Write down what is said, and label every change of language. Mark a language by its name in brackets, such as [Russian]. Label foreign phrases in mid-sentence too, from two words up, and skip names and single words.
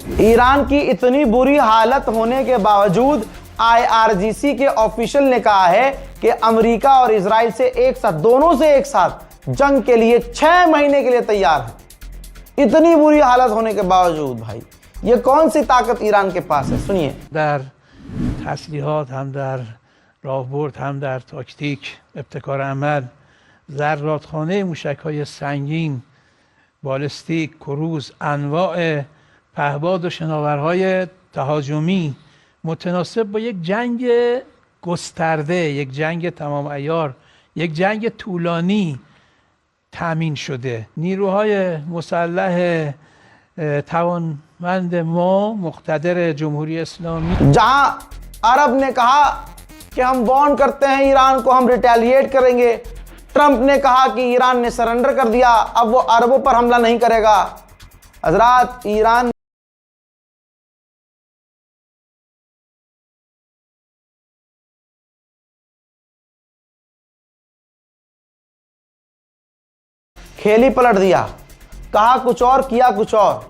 [Hindi] ईरान की इतनी बुरी हालत होने के बावजूद IRGC के ऑफिशियल ने कहा है कि अमेरिका और इजराइल से एक साथ, दोनों से एक साथ जंग के लिए 6 महीने के लिए तैयार है। इतनी बुरी हालत होने के बावजूद भाई, ये कौन सी ताकत ईरान के पास है? सुनिए। [Persian] در تسلیحات هم در راهبرد هم در تاکتیک ابتکار عمل ذراتخانه موشک‌های سنگین، بالستیک، کروز، انواع پهباد و شناورهای تهاجمی متناسب با یک جنگ گسترده، یک جنگ تمام عیار، یک جنگ طولانی تامین شده. نیروهای مسلح توانمند ما مقتدر جمهوری اسلاमी [Hindi] जहां अरब ने कहा कि हम वार्न करते हैं ईरान को, हम रिटेलिएट करेंगे, ट्रंप ने कहा कि ईरान ने सरेंडर कर दिया, अब वो अरबों पर हमला नहीं करेगा। हजरात, ईरान खेल ही पलट दिया, कहा कुछ और किया कुछ और।